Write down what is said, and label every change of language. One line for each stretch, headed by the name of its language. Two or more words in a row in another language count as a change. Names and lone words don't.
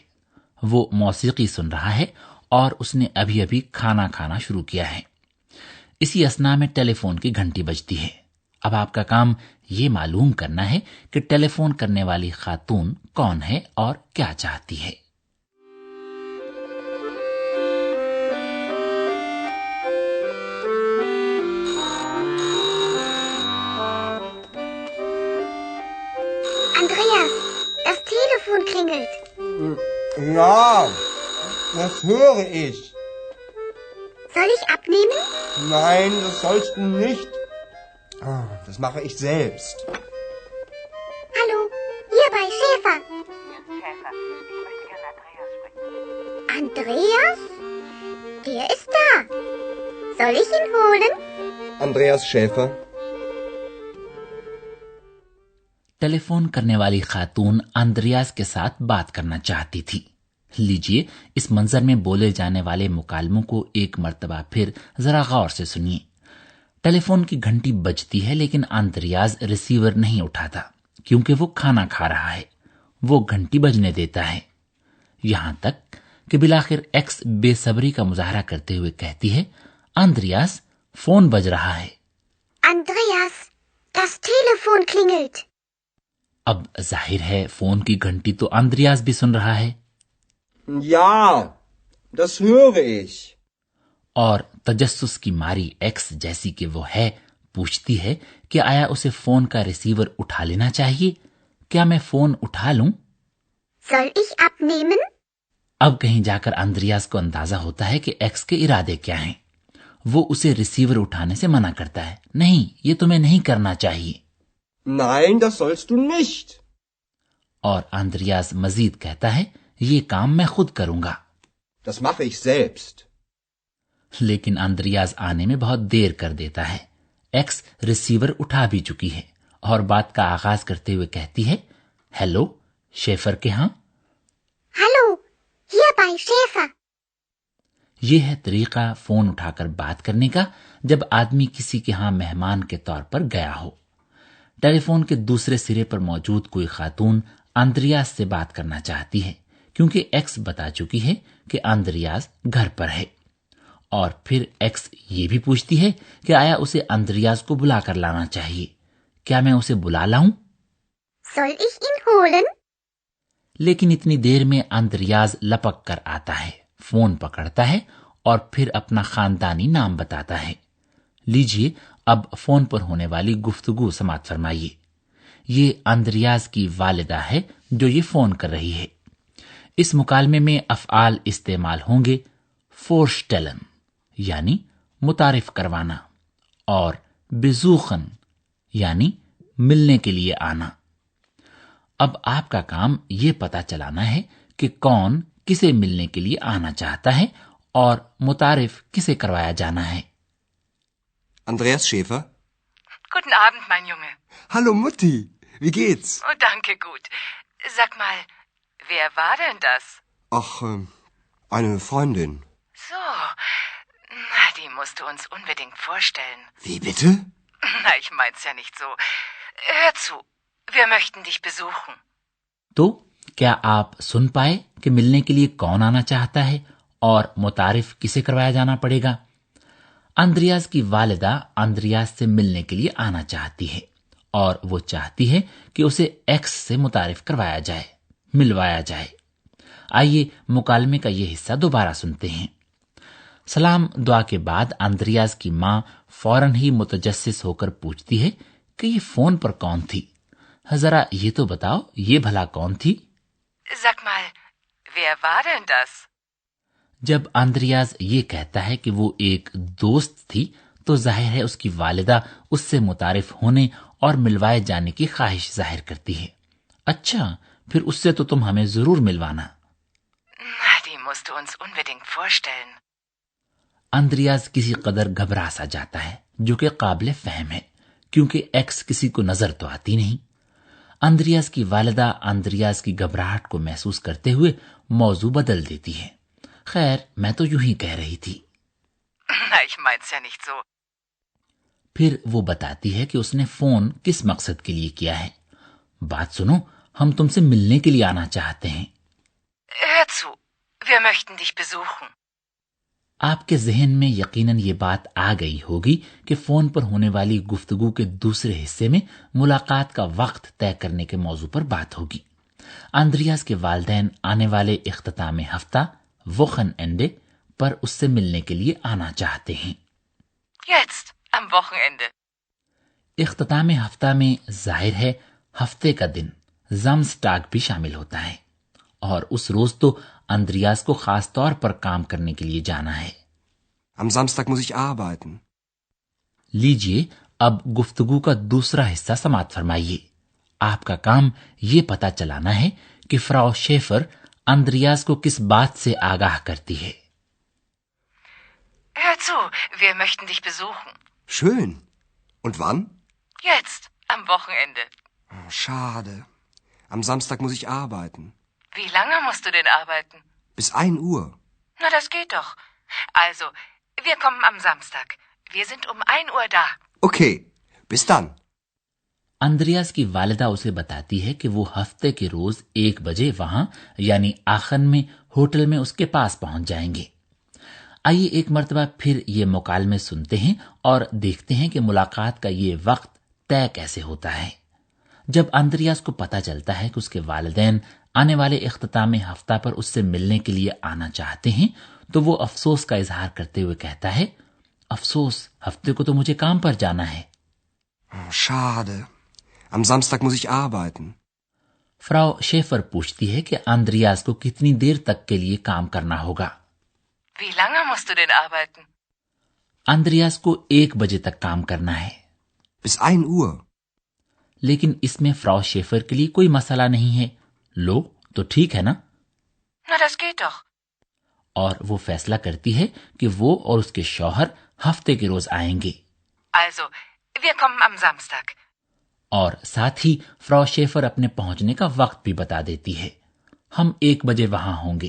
Urdu: وہ موسیقی سن رہا ہے اور اس نے ابھی ابھی کھانا کھانا شروع کیا ہے. اسی اثنا میں ٹیلیفون کی گھنٹی بجتی ہے. اب آپ کا کام یہ معلوم کرنا ہے کہ ٹیلیفون کرنے والی خاتون کون ہے اور کیا چاہتی ہے.
German: Andreas, das Telefon klingelt। Ja, das höre ich। Soll ich abnehmen? Nein, das sollst du nicht। Das mache ich selbst। Hallo, hier bei Schäfer। Schäfer, ich möchte gerne Andreas sprechen। Andreas? Der ist da। Soll ich ihn holen? Andreas Schäfer।
Urdu: ٹیلیفون کرنے والی خاتون اندریاز کے ساتھ بات کرنا چاہتی تھی. لیجیے اس منظر میں بولے جانے والے مکالموں کو ایک مرتبہ پھر ذرا غور سے سنیے. ٹیلیفون کی گھنٹی بجتی ہے لیکن اندریاز ریسیور نہیں اٹھاتا کیونکہ وہ کھانا کھا رہا ہے. وہ گھنٹی بجنے دیتا ہے، یہاں تک کہ بالآخر ایکس بے صبری کا مظاہرہ کرتے ہوئے کہتی ہے، اندریاز فون بج رہا ہے.
German: Andreas, das Telefon klingelt।
Urdu: اب ظاہر ہے فون کی گھنٹی تو اندریاز بھی سن رہا ہے.
German: Ja, das höre ich।
Urdu: اور تجسس کی ماری ایکس جیسی کہ وہ ہے پوچھتی ہے کہ آیا اسے فون کا ریسیور اٹھا لینا چاہیے. کیا میں فون اٹھا لوں?
German: Soll ich abnehmen?
Urdu: اب کہیں جا کر اندریاز کو اندازہ ہوتا ہے کہ ایکس کے ارادے کیا ہیں. وہ اسے ریسیور اٹھانے سے منع کرتا ہے۔ نہیں، یہ تمہیں نہیں کرنا چاہیے.
German: Nein, das sollst du nicht।
Urdu: اور اندریاز مزید کہتا ہے، یہ کام میں خود کروں گا.
German: Das mache ich selbst।
Urdu: لیکن اندریاز آنے میں بہت دیر کر دیتا ہے. ایکس ریسیور اٹھا بھی چکی ہے اور بات کا آغاز کرتے ہوئے کہتی ہے، ہیلو، شیفر کے یہاں?
German: Hallo, hier bei Schäfer।
Urdu: یہ ہے طریقہ فون اٹھا کر بات کرنے کا جب آدمی کسی کے یہاں مہمان کے طور پر گیا ہو. ٹیلیفون کے دوسرے سرے پر موجود کوئی خاتون اندریاز سے بات کرنا چاہتی ہے کیونکہ ایکس بتا چکی ہے کہ اندریاز گھر پر ہے. اور پھر ایکس یہ بھی پوچھتی ہے کہ آیا اسے اندریاز کو بلا کر لانا چاہیے. کیا میں اسے بلا لاؤں?
German: Soll ich ihn holen?
Urdu: لیکن اتنی دیر میں اندریاز لپک کر آتا ہے، فون پکڑتا ہے اور پھر اپنا خاندانی نام بتاتا ہے. لیجیے اب فون پر ہونے والی گفتگو سماعت فرمائیے. یہ اندریاز کی والدہ ہے جو یہ فون کر رہی ہے. اس مکالمے میں افعال استعمال ہوں گے فورشٹیلن یعنی متعارف کروانا اور بیزوخن یعنی ملنے کے لیے آنا. اب آپ کا کام یہ پتا چلانا ہے کہ کون کسے ملنے کے لیے آنا چاہتا ہے اور متعارف کسے کروایا جانا ہے.
German: Andreas Schäfer? Guten Abend, mein Junge. Hallo Mutti, wie geht's? Oh, danke, gut. Sag mal, wer war denn das? Ach, eine Freundin. So, na, die musst du uns unbedingt vorstellen. Wie bitte? Na, ich mein's ja nicht so. Hör zu, wir möchten dich besuchen.
Urdu: تو کیا آپ سن پائے کہ ملنے کے لیے کون آنا چاہتا ہے اور متعارف کسے کروایا جانا پڑے گا? اندریاس کی والدہ اندریاس سے ملنے کے لیے آنا چاہتی ہے اور وہ چاہتی ہے کہ اسے ایکس سے متعارف کروایا جائے، ملوایا جائے. آئیے مکالمے کا یہ حصہ دوبارہ سنتے ہیں. سلام دعا کے بعد اندریاس کی ماں فوراً ہی متجسس ہو کر پوچھتی ہے کہ یہ فون پر کون تھی? ذرا یہ تو بتاؤ، یہ بھلا کون تھی?
German: Sag mal, wer war denn das?
Urdu: جب اندریاس یہ کہتا ہے کہ وہ ایک دوست تھی تو ظاہر ہے اس کی والدہ اس سے متعارف ہونے اور ملوائے جانے کی خواہش ظاہر کرتی ہے. اچھا، پھر اس سے تو تم ہمیں ضرور ملوانا.
German: Na, die musst du uns unbedingt vorstellen.
Urdu: اندریاس کسی قدر گھبرا سا جاتا ہے، جو کہ قابلِ فہم ہے، کیونکہ ایکس کسی کو نظر تو آتی نہیں. اندریاس کی والدہ اندریاس کی گھبراہٹ کو محسوس کرتے ہوئے موضوع بدل دیتی ہے. خیر، میں تو یوں ہی کہہ رہی تھی.
German: Na, ich mein's ja nicht so.
Urdu: پھر وہ بتاتی ہے کہ اس نے فون کس مقصد کے لیے کیا ہے. بات سنو، ہم تم سے ملنے کے لیے آنا چاہتے ہیں.
German: Hör zu, wir möchten dich besuchen.
Urdu: آپ کے ذہن میں یقیناً یہ بات آ گئی ہوگی کہ فون پر ہونے والی گفتگو کے دوسرے حصے میں ملاقات کا وقت طے کرنے کے موضوع پر بات ہوگی. اندریاس کے والدین آنے والے اختتامِ ہفتہ ووخن اینڈے پر اس سے ملنے کے لیے آنا چاہتے ہیں.
German: Jetzt, am Wochenende.
Urdu: اختتامِ ہفتہ میں ظاہر ہے ہفتے کا دن زامسٹاگ بھی شامل ہوتا ہے اور اس روز تو اندریاس کو خاص طور پر کام کرنے کے لیے جانا ہے.
German: Am Samstag muss ich arbeiten.
Urdu: لیجیے اب گفتگو کا دوسرا حصہ سماعت فرمائیے. آپ کا کام یہ پتا چلانا ہے کہ فراؤ شیفر اندریاس کو کس بات سے آگاہ کرتی ہے.
German: Hör zu, wir möchten dich besuchen. Schön. Und wann? Jetzt, am Wochenende. Oh, schade. Am Samstag muss ich arbeiten. Wie lange musst du denn arbeiten? Bis 1 Uhr. Na, das geht doch. Also, wir kommen am Samstag. Wir sind um 1 Uhr da. Okay, bis dann.
Urdu: اندریاس کی والدہ اسے بتاتی ہے کہ وہ ہفتے کے روز 1 بجے وہاں یعنی آخن میں ہوٹل میں اس کے پاس پہنچ جائیں گے. آئیے ایک مرتبہ پھر یہ مکالمے سنتے ہیں اور دیکھتے ہیں کہ ملاقات کا یہ وقت طے کیسے ہوتا ہے. جب اندریاس کو پتا چلتا ہے کہ اس کے والدین آنے والے اختتامِ ہفتہ پر اس سے ملنے کے لیے آنا چاہتے ہیں تو وہ افسوس کا اظہار کرتے ہوئے کہتا ہے، افسوس، ہفتے کو تو مجھے کام پر جانا ہے.
German: Oh, schade. Am Samstag muss ich arbeiten.
Urdu: فراؤ شیفر پوچھتی ہے کہ اندریاس کو کتنی دیر تک کے لیے کام کرنا ہوگا.
German: Wie lange musst du denn arbeiten?
Urdu: اندریاس کو 1 بجے تک کام کرنا ہے.
German: Bis 1 Uhr.
Urdu: لیکن اس میں فراؤ شیفر کے لیے کوئی مسئلہ نہیں ہے. لو، تو ٹھیک ہے نا?
German: Na, das geht doch.
Urdu: اور وہ فیصلہ کرتی ہے کہ وہ اور اس کے شوہر ہفتے کے روز آئیں گے.
German: Also, wir kommen am Samstag.
Urdu: اور ساتھ ہی فراؤ شیفر اپنے پہنچنے کا وقت بھی بتا دیتی ہے. ہم 1 بجے وہاں ہوں گے.